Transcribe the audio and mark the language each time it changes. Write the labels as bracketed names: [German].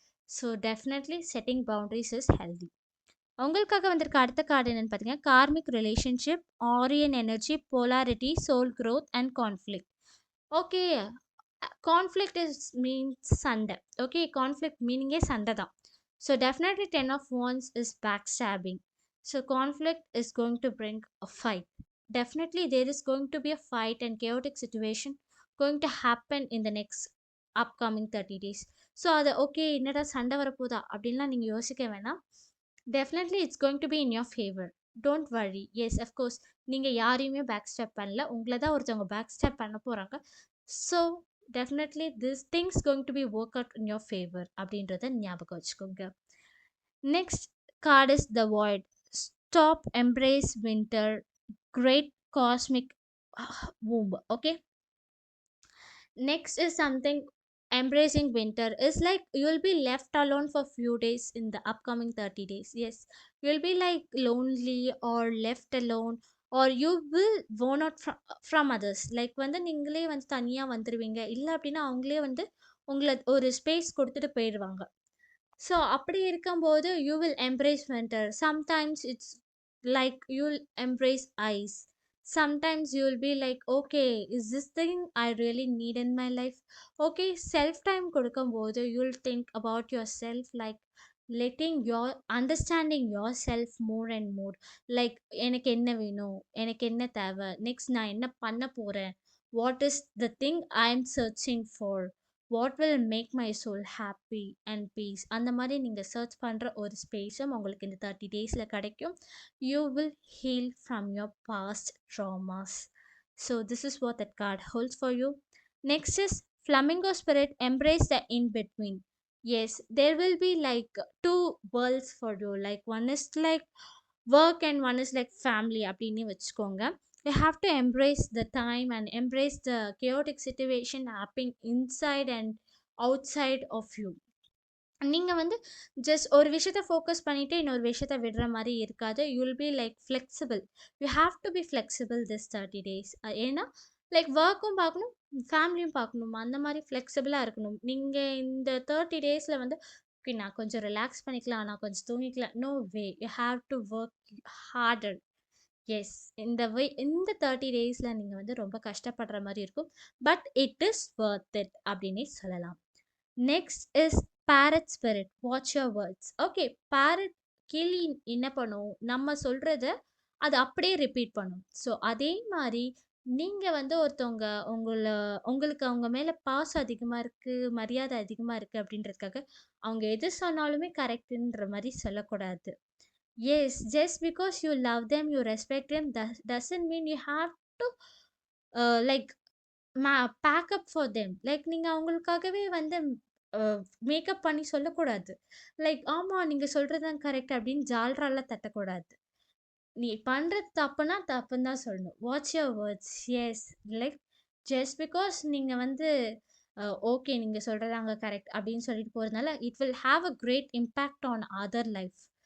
[Tamil] So definitely setting boundaries is healthy. உங்களுக்காக வந்திருக்க அடுத்த கார்டு என்னன்னு பார்த்தீங்கன்னா, karmic relationship, Aryan energy, polarity, soul growth and conflict. Okay. Conflict is means சண்டை. Okay. Conflict மீனிங்கே சண்டை தான். [English] So definitely 10 of wands is back stopping. So conflict is going to bring a fight. Definitely there is going to be a fight and chaotic situation going to happen in the next upcoming 30 days. [Tamil] So அது okay என்னடா சண்டை வரப்போதா அப்படின்லாம் நீங்கள் யோசிக்க வேணாம். [English] Definitely it's going to be in your favour. Don't worry. [Tamil] Yes of course நீங்கள் யாரையுமே back step பண்ணல, உங்களை தான் ஒருத்தவங்க பேக் ஸ்டெப் பண்ண போகிறாங்க. [English] So definitely this things going to be work out in your favour அப்படின்றத ஞாபகம் வச்சுக்கோங்க. Next card is the void. Stop, embrace winter, great cosmic womb. Okay. Next is something, embracing winter is like you'll be left alone for few days in the upcoming 30 days. Yes, you'll be like lonely or left alone, or you will worn out from others. [Tamil] Like வந்து நீங்களே வந்து தனியா வந்துருவீங்க, இல்லை அப்படின்னா அவங்களே வந்து உங்களை ஒரு ஸ்பேஸ் கொடுத்துட்டு போயிடுவாங்க. [English] So அப்படி இருக்கும்போது you will embrace winter. Sometimes it's like you'll embrace ice. Sometimes you will be like, okay, is this thing I really need in my life? Okay, self time கொடுக்கும்போது you'll think about yourself, like letting your understanding yourself more and more. Like [Tamil] எனக்கு என்ன வேணும், எனக்கு என்ன தேவை, next நான் என்ன பண்ண போகிறேன், [English] What is the thing I am searching for, what will make my soul happy and peace. [Tamil] அந்த மாதிரி நீங்கள் சர்ச் பண்ணுற ஒரு ஸ்பேஸும் உங்களுக்கு இந்த 30 டேஸில் கிடைக்கும். [English] You will heal from your past traumas. So this is what that card holds for you. Next is flamingo spirit, embrace the in between. Yes, there will be like two worlds for you. Like one is like work and one is like family [Tamil] அப்படின்னு வச்சுக்கோங்க. [English] You have to embrace the time and embrace the chaotic situation happening inside and outside of you. [Tamil] நீங்கள் வந்து just ஒரு விஷயத்த focus பண்ணிவிட்டு இன்னொரு விஷயத்த விடுற மாதிரி இருக்காது. [English] You will be like flexible. You have to be flexible this 30 days. [Tamil] ஏன்னா லைக் ஒர்க்கும் பார்க்கணும், ஃபேமிலியும் பார்க்கணும், அந்த மாதிரி ஃப்ளெக்சிபிளாக இருக்கணும். நீங்கள் இந்த 30 டேஸில் வந்து ஓகே நான் கொஞ்சம் ரிலாக்ஸ் பண்ணிக்கலாம், நான் கொஞ்சம் தூங்கிக்கலாம், no way. [English] You have to work harder. [Tamil] S, இந்த 30 டேஸில் நீங்கள் வந்து ரொம்ப கஷ்டப்படுற மாதிரி இருக்கும். [English] but it is worth it [Tamil] அப்படின்னே சொல்லலாம். [English] Next is parrot spirit, watch your words. Okay. [Tamil] Farad கிளி என்ன பண்ணும், நம்ம சொல்கிறத அது அப்படியே ரிப்பீட் பண்ணும். ஸோ அதே மாதிரி நீங்கள் வந்து ஒருத்தவங்க உங்களுக்கு அவங்க மேலே பாசம் அதிகமாக இருக்குது, மரியாதை அதிகமாக இருக்குது அப்படின்றதுக்காக அவங்க எது சொன்னாலுமே கரெக்டுன்ற மாதிரி சொல்லக்கூடாது. [English] Yes, just because you love them, you respect them, doesn't mean you have to like back up for them. [Tamil] Like நீங்க அவங்களுக்காகவே வந்து மேக்கப் பண்ணி சொல்லக்கூடாது. லைக் ஆமா நீங்க சொல்றது தான் கரெக்ட் அப்படின்னு ஜால்ராலாம் தட்டக்கூடாது. நீ பண்றது தப்புனா தப்புன்னு தான் சொல்லணும். [English] Watch your words. [Tamil] S. [English] like just because [Tamil] நீங்க வந்து ஓகே நீங்க சொல்றது அங்க கரெக்ட் அப்படின்னு சொல்லிட்டு போறதுனால, [English] It will have a great impact on other life.